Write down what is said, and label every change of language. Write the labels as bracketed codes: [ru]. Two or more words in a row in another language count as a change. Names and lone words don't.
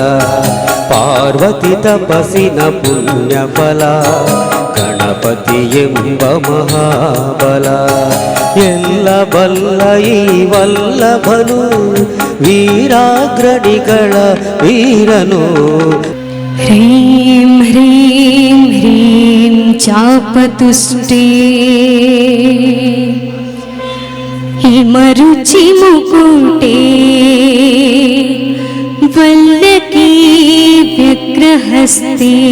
[kn] ಪಾರ್ವತಿ ತಪಸ್ಸಿನ ಪುಣ್ಯ ಫಲ ಗಣಪತಿ ಎಂಬ ಮಹಾಬಲ. ಎಲ್ಲ ಬಲ್ಲ ಈ ವಲ್ಲಭನು ವೀರಾಗ್ರಣಿಗಳ ವೀರನು. [sa] ह्रीं ह्रीं ह्रीं चापतुष्टे हिमरुचि मुकुटे वल्लकी व्यग्रहस्ते.